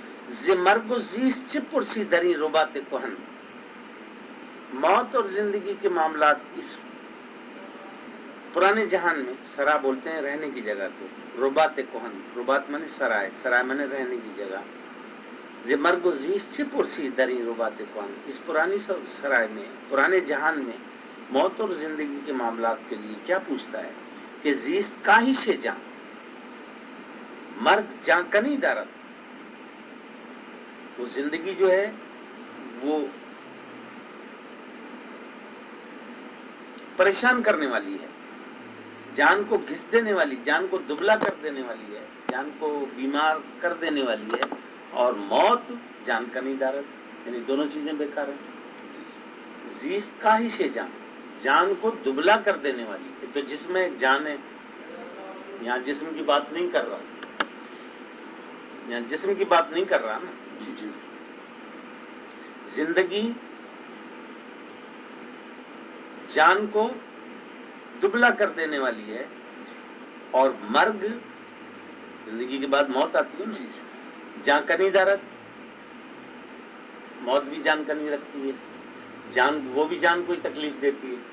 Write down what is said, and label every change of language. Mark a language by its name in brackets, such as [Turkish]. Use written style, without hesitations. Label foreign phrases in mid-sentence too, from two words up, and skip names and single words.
[Persian] ز مرگ و زیست چه پرسی دری ربات کهن. [Urdu] موت اور زندگی کے معاملات اس پرانے جہان میں، سرا بولتے ہیں رہنے کی جگہ کو، [Persian] ربات کهن، [Urdu] ربات مانے سرائے، سرائے مانے رہنے کی جگہ. ز مرگ و زیست چه پرسی دری ربات کهن، اس پرانی سرائے میں، پرانے جہان میں موت اور زندگی کے معاملات کے لیے کیا پوچھتا ہے کہ [Persian] زیست کاہش جان، مرگ جان کنی دارت. [Urdu] وہ زندگی جو ہے وہ پریشان کرنے والی ہے، جان کو گھس دینے والی، جان کو دبلا کر دینے والی ہے، جان کو بیمار کر دینے والی ہے. اور موت [Persian] جان کنی دارت، [Urdu] یعنی دونوں چیزیں بیکار ہیں. [Persian] زیست کاہش جان، [Urdu] جان کو دبلا کر دینے والی ہے. تو جسم میں جان ہے، یہاں جسم کی بات نہیں کر رہا، یہاں جسم کی بات نہیں کر رہا نا. زندگی جان کو دبلا کر دینے والی ہے، اور مرگ، زندگی کے بعد موت آتی ہے نا، [Persian] جان کنی دارت، [Urdu] موت بھی جان کنی رکھتی ہے، جان وہ بھی جان کو ہی تکلیف دیتی ہے.